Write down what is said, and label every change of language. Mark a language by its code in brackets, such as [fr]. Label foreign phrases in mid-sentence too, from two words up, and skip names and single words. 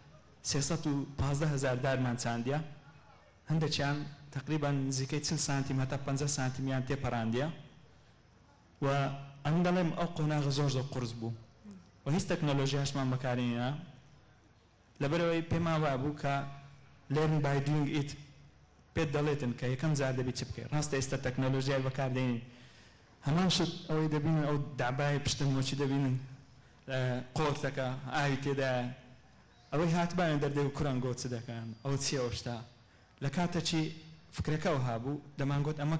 [ckb] 315,000 دارمان چاندیە هەندێکیان تقریبان نزیکەی 40 سانتیم هەتا 50 سانتیمیان تێپەڕاندیە و ئەم دەڵێم ئەو قۆناغە زۆر زۆر قرس بوو و هیچ تەکنەلۆژیاشمان بەکارهێنا لەبەرەوەی پێمان وابوو کە [en] learn by doing it [ckb] پێت دەڵێتن کە یەکەم جار دەبی چ بکەیت ڕاستە ئێستا تەکنەلۆژیای بەکاردێنین هەمان شت ئەوەی دەبینن ئەو دابای پشتمۆچی دەبینن قۆرتەکە ئاوی تێدایە ئەوەی هاتبایان دەردەی و کوڕنگۆ چ دەکەن ئەو چیە ئەو شتا لە کاتێکی فکرەکەەوە هابوو دەمانگوت ئەمە